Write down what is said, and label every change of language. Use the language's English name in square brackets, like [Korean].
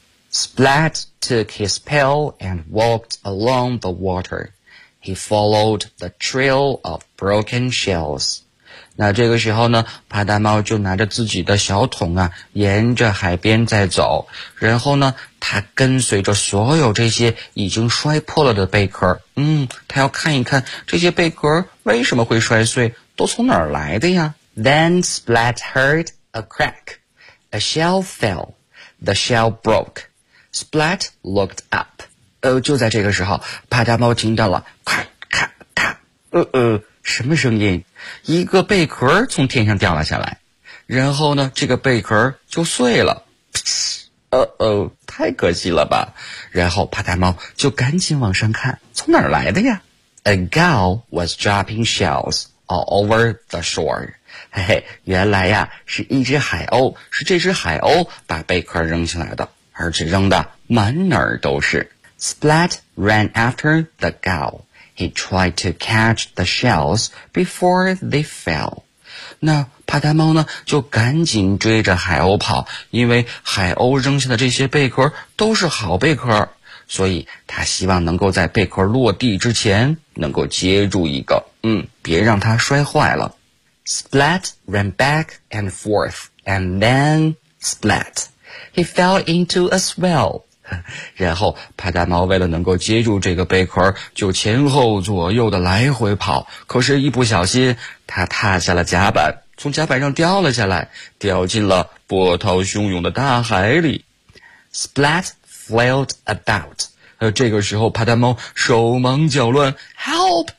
[English] Splat took his pail and walked along the water. He followed the trail of broken shells. [Chinese] 那这个时候呢，帕达猫就拿着自己的小桶啊，沿着海边在走。然后呢，他跟随着所有这些已经摔破了的贝壳。他要看一看这些贝壳为什么会摔碎，都从哪儿来的呀。 [English] Then Splat heard a crack. A shell fell. The shell broke. Splat looked up. [Chinese] 就在这个时候，帕达猫听到了咔咔咔，什么声音？一个贝壳从天上掉了下来，然后呢，这个贝壳就碎了。太可惜了吧！然后帕达猫就赶紧往上看，从哪儿来的呀 [English] ？A gull was dropping shells all over the shore. [Chinese] 嘿嘿，原来呀，是一只海鸥，是这只海鸥把贝壳扔下来的，而且扔的满哪儿都是。 [English] Splat ran after the gull. He tried to catch the shells before they fell. [Chinese] 那帕达猫呢，就赶紧追着海鸥跑，因为海鸥扔下的这些贝壳都是好贝壳，所以他希望能够在贝壳落地之前能够接住一个，别让它摔坏了。 [English] Splat ran back and forth, and then splat. He fell into a swell. [Chinese] 然后帕达猫为了能够接住这个贝壳，就前后左右的来回跑，可是一不小心他踏下了甲板，从甲板上掉了下来，掉进了波涛汹涌的大海里。 [English] Splat flailed about. [Chinese] 这个时候帕达猫手忙脚乱， [English] Help!